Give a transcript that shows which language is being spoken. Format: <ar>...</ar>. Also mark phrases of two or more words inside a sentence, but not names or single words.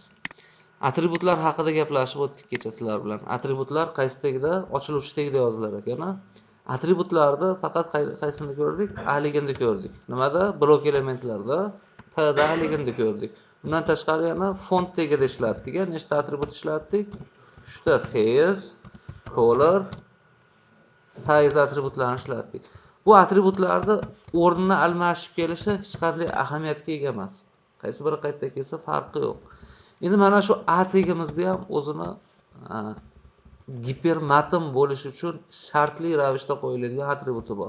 <uz>Atributlar haqida gaplashib o'tdik kecha sizlar bilan. Atributlar qaysidagida ochiluvchidagida yozilar ekan. Atributlarni faqat qaysini ko'rdik? A ligini ko'rdik. Nimada? Blok elementlarda P da A ligini ko'rdik. Bundan tashqari yana font tagida ishlatdik. Nechta atribut ishlatdik? 3 ta face, color, size atributlarini ishlatdik. Bu atributlarni o'rnini almashib kelishi hech qanday ahamiyatga ega emas. Qaysi biri qayta kelsa farqi yo'q. Endi mana shu a tegimizda ham o'zini gipermatn bo'lish uchun shartli ravishda qo'yiladigan atributi bor.</uz>